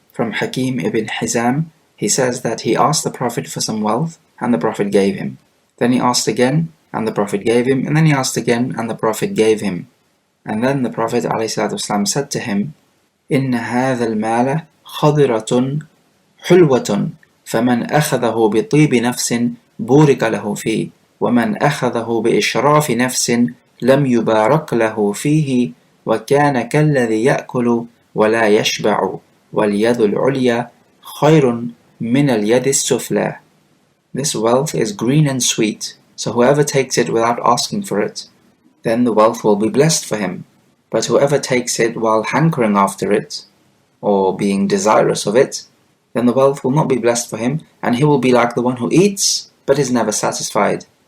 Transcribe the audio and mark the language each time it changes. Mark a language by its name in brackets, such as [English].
[English] From Hakim ibn Hizam, he says that he asked the Prophet for some wealth, and the Prophet gave him. Then he asked again, and the Prophet gave him, and then he asked again, and the Prophet gave him. And then the Prophet ﷺ said to him, [Arabic] إن هذا المال خضرة حلوة فمن أخذه بطيب نفس بورك له فيه ومن أخذه بإشراف نفس لم يبارك له فيه وكان كالذي يأكل ولا يشبع واليد العليا خير من اليد السفلى. [English] This wealth is green and sweet, so whoever takes it without asking for it, then the wealth will be blessed for him. But whoever takes it while hankering after it, or being desirous of it, then the wealth will not be blessed for him, and he will be like the one who eats, but is never satisfied.